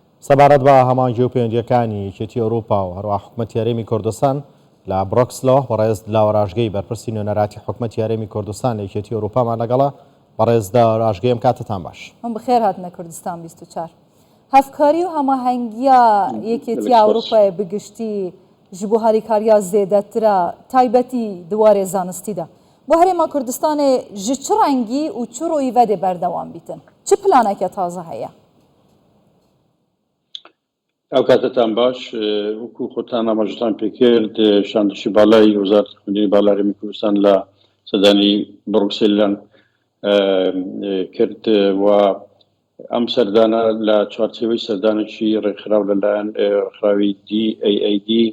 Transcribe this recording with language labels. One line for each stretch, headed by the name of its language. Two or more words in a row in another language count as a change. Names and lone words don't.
Central Kurdish: سەبارەت بە هەمانگی و پەیوەندیەکانی یەکێتی ئەوروپا و هەروە حکوومەتی هەرێمی کوردستان لە بڕۆکسلەوە بەڕێز لاوەڕاژگەی بەرپرسی نوێنەراتی حکوومەتی هەرێمی کوردستان لە یەکێتی ئەوروپامان لەگەڵا. بەڕێز لاوەڕاژگەیم کاتتان باش. ئەم بخێر هاتنە کوردستان 24.
Kurdish: هەفکاری و هەماهەنگیە یەکێتی ئەوروپای بگشتی ji bo herîkariya zêdetir a taybetî diwarê zanistî de bu herêma Kurdistanê ji çi rengî û çi royî vedê berdewam bîtin? Çi planeke taze heye? Ew katetan baş wekû xotan amajetan pêkird şandişî balayî Wezareta Xwendinê Bala Herêmê Kurdistan li Sedanî Brukselê kird û em serdana li çarçeveyê serdanekî rêxirav li layan rêxiravî DAAD